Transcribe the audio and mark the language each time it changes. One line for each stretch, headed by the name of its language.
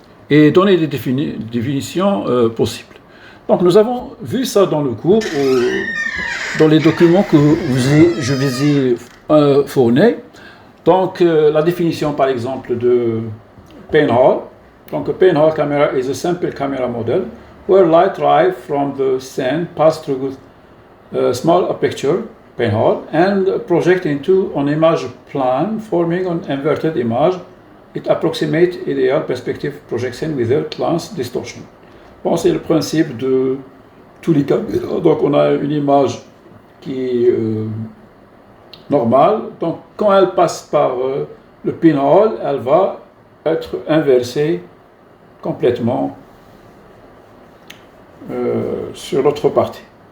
French: Et donner des définitions possibles. Donc nous avons vu ça dans le cours, dans les documents que je vous ai fournis. Donc la définition par exemple de Pinhole.
English: Donc a pinhole camera is a simple camera model where light arrives from the sun, pass through a small aperture, pinhole, and project into an image plane forming an inverted image. It approximates ideal perspective projection without lens distortion.
French: Bon, c'est le principe de tous les caméras. Donc, on a une image qui est normale. Donc, quand elle passe par le pinhole, elle va être inversée complètement sur l'autre partie.